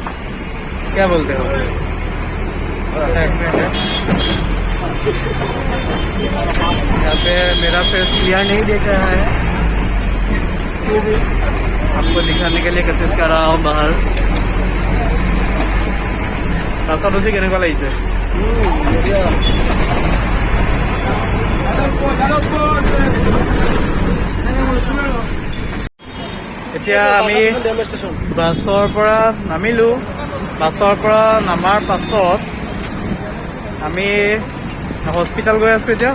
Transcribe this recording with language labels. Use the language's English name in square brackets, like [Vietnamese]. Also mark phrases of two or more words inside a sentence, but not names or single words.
[Hindi] क्या बोलते हो? ऐसा एक्सपीरियंस है। यहाँ पे मेरा [English] face clear [Hindi] नहीं देख रहा है, आपको दिखाने के लिए कोशिश कर रहा हूँ बाहर। रास्ता तो [Assamese] केनेকুৱা লাগিছে? এতিয়া আমি বাছৰ পৰা নামিলো। বাছৰ পৰা নামাৰ পাছত আমি হস্পিটেল গৈ আছোঁ এতিয়া।